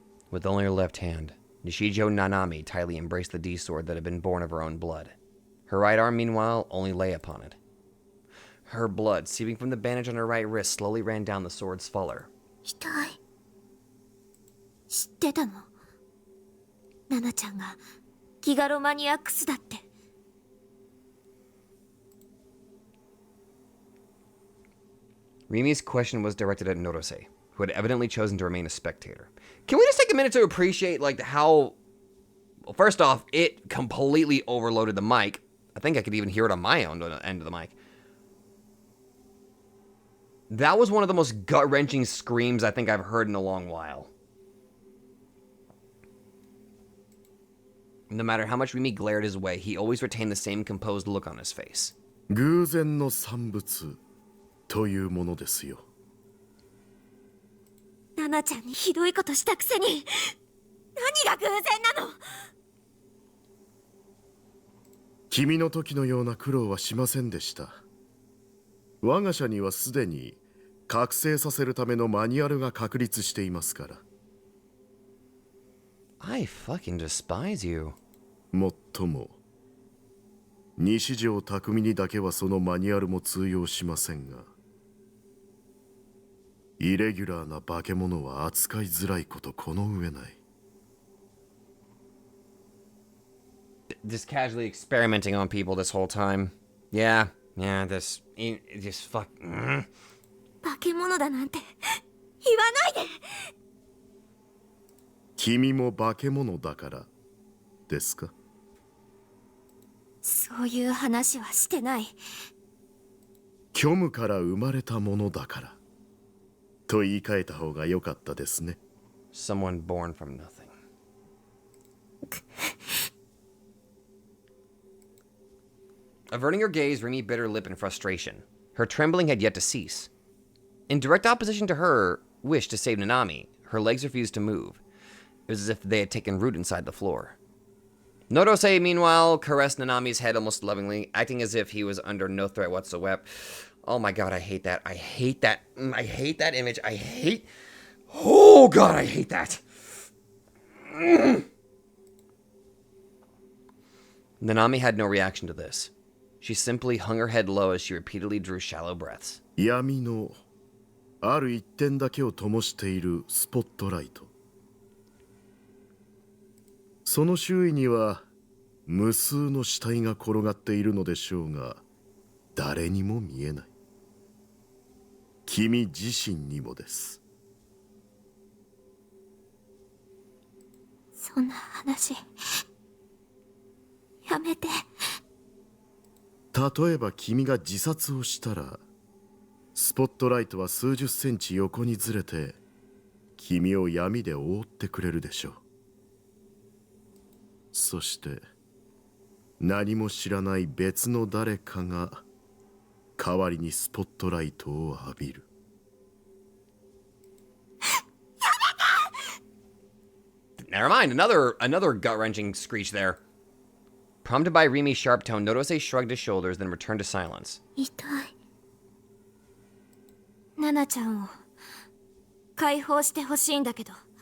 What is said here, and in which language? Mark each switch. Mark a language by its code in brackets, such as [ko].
[en] With only her left hand, Nishijo Nanami tightly embraced the D-sword that had been born of her own blood. Her right arm, meanwhile, only lay upon it. Her blood, seeping from the bandage on her right wrist, slowly ran down the sword's fuller. [ja] 痛い。知ってたの？ナナちゃんがギガロマニアックスだって。 [en] Rimi's question was directed at Norose, who had evidently chosen to remain a spectator. Can we just take a minute to appreciate, like, how... Well, first off, it completely overloaded the mic. I think I could even hear it on my own end of the mic. That was one of the most gut-wrenching screams I think I've heard in a long while. No matter how much Rimi glared his way, he always retained the same composed look on his face. [ja] 偶然の産物というものですよ。ナナちゃんにひどいことしたくせに何が偶然なの？君の時のような苦労はしませんでした。我が社にはすでに覚醒させるためのマニュアルが確立していますから。 [en] I fucking despise you. [ja] もっとも、西条匠にだけはそのマニュアルも通用しませんが、イレギュラーな化け物は扱いづらいことこの上ない。 [en] Just casually experimenting on people this whole time. Yeah, just fuck. [ja] 化け物だなんて言わないで。君も化け物だからですか？そういう話はしてない。虚無から生まれたものだからと言い換えた方が良かったですね。 [en] Someone born from nothing. Averting her gaze, Rimi bit her lip in frustration. Her trembling had yet to cease. In direct opposition to her wish to save Nanami, her legs refused to move. It was as if they had taken root inside the floor. Norose, meanwhile, caressed Nanami's head almost lovingly, acting as if he was under no threat whatsoever. Oh my god, I hate that. I hate that. I hate that image. I hate... Oh god, I hate that. Nanami had no reaction to this. She simply hung her head low as she repeatedly drew shallow breaths. [ja] 闇のある一点だけを灯しているスポットライト。その周囲には無数の死体が転がっているのでしょうが、誰にも見えない。君自身にもです。そんな話やめて。例えば君が自殺をしたら、スポットライトは数十センチ横にずれて君を闇で覆ってくれるでしょう。そして何も知らない別の誰かが代わりにスポットライトを浴びる。 [en] Never mind, another gut-wrenching screech there. Prompted by Rimi's sharp tone, Norose shrugged his shoulders, then returned to silence. [ja] 痛い。ナナちゃんを解放してほしいんだけど。